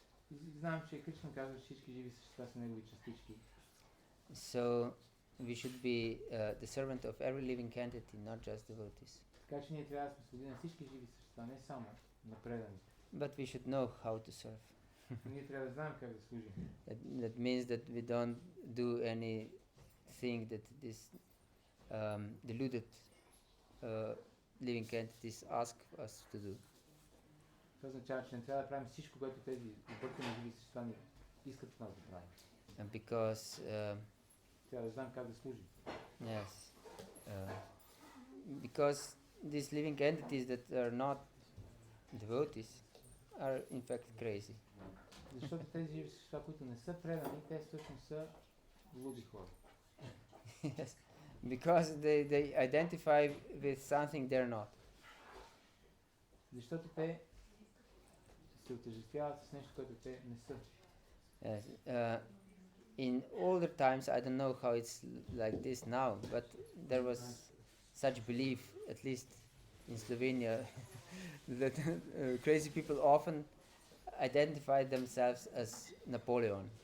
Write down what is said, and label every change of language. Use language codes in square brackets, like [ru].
[bg] И знаем, че Кришна казва, че всички живи същества са негови частички. [en] So we should be the servant of every living entity, not just devotees. [bg] Така че ние трябва да сме слуги на всички живи същества, не само на преданите. [en] But we should know how to serve. [bg] Ние трябва да знаем как да служим. [en] That means that we don't do anything that this deluded living entities ask us to do. [bg] Това означава, че не трябва да правим всичко, което тези объркани живи същества ни искат от нас да правим. [en] And because [bg] Трябва да знаем как да служим. [en] yes, because these living entities that are not devotees are in fact crazy. [bg] Защото тези живи същества, които не са предани, те всъщност са луди хора. [en] Yes, because they identify with something they're not. [bg] Защото те се отъждествяват с нещо, което те не са. [en] Yes, in older times, I don't know how it's like this now, but there was such belief, at least in Slovenia, that crazy people often identified themselves as Napoleon.